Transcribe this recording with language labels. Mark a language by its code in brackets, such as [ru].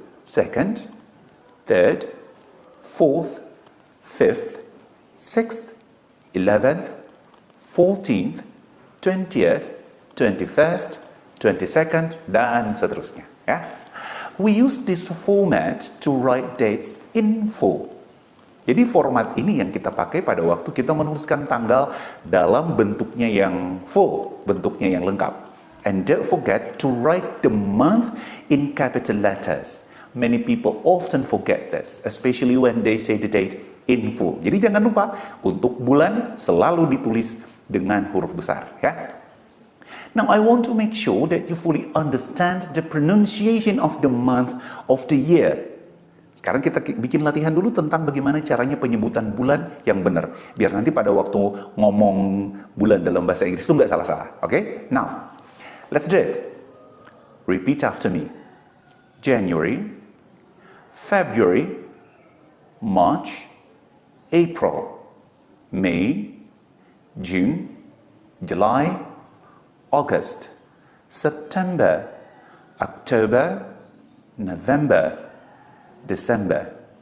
[en] Second, third, fourth, fifth, sixth, 11th, 14th, 20th, 21st, 22nd, [id] dan seterusnya. Ya. [en] We use this format to write dates in full. [id] Jadi format ini yang kita pakai pada waktu kita menuliskan tanggal dalam bentuknya yang full, bentuknya yang lengkap. [en] And don't forget to write the month in capital letters. Many people often forget this, especially when they say the date in full. [id] Jadi jangan lupa untuk bulan selalu ditulis dengan huruf besar, ya. [en] Now I want to make sure that you fully understand the pronunciation of the month of the year. [id] Sekarang kita bikin latihan dulu tentang bagaimana caranya penyebutan bulan yang benar, biar nanti pada waktu ngomong bulan dalam bahasa Inggris itu nggak salah-salah. [en] Okay? Now, let's do it. Repeat after me. January, February, March, April, May, June, July, August, September, October, November, December.